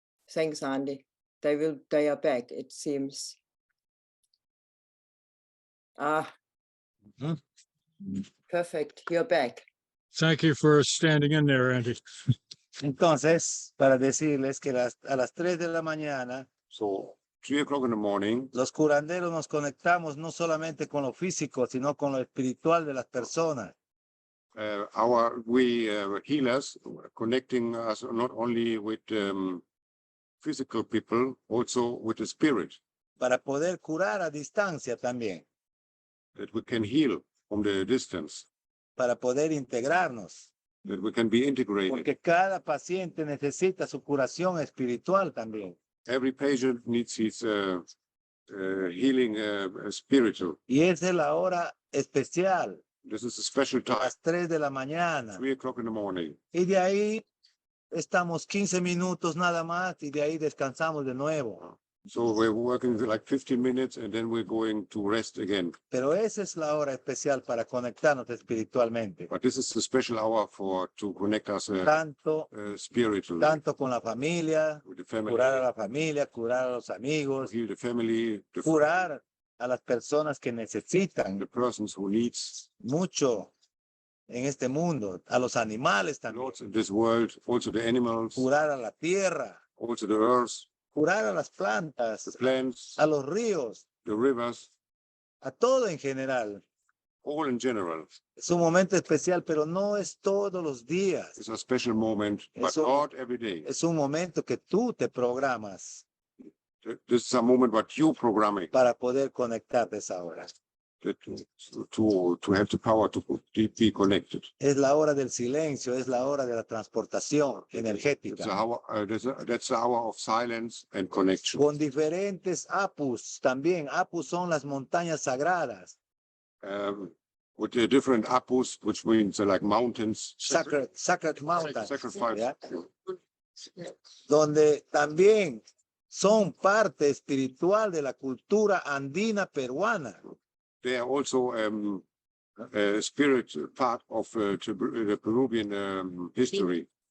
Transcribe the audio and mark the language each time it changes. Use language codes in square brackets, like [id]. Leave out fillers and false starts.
[en] Thanks, Andy. They are back, it seems. Ah, perfect. You're back. Thank you for standing in there, Andy. [es] Entonces, para decirles que a las 3 de la mañana, [en] So 3 o'clock in the morning, [es] los curanderos nos conectamos no solamente con lo físico, sino con lo espiritual de las personas. [en] we healers connecting us not only with physical people, also with the spirit. [es] Para poder curar a distancia también. [en] That we can heal from the distance. [es] Para poder integrarnos. [en] That we can be integrated. [es] Porque cada paciente necesita su curación espiritual también. [en] Every patient needs his healing spiritual. [es] Y esa es la hora especial. [en] This is a special time. [es] A las 3 de la mañana. [en] 3 o'clock in the morning. [es] Y de ahí estamos 15 minutos nada más y de ahí descansamos de nuevo. [en] So we're working like 15 minutes and then we're going to rest again. [es] Pero esa es la hora especial para conectarnos espiritualmente. [en] But this is the special hour to connect us spiritually. [es] Tanto con la familia, curar a la familia, curar a los amigos, [en] heal the family, [es] curar a las personas que necesitan [en] the persons who needs [es] mucho en este mundo, a los animales también. [en] In this world, also the animals, [es] curar a la tierra, [en] also the earth, [es] curar a las plantas, [en] the plants, [es] a los ríos, [en] the rivers, [es] a todo en general. [en] All in general. [es] Es un momento especial, pero no es todos los días. [en] It's a special moment, but not every day. [es] Es un momento que tú te programas. [en] This is a moment what you programming. [es] Para poder conectarte a esa hora. [en] To have the power to be connected. [es] Es la hora del silencio, es la hora de la transportación energética. [en] That's the hour of silence and connection. [es] Con diferentes apus también. Apus son las montañas sagradas. [en] With the different apus, which means like mountains. Sacred mountains. Sacrifice. [es] ¿Ya? Donde también son parte espiritual de la cultura andina peruana. [en] They are also a spirit part of the Peruvian history.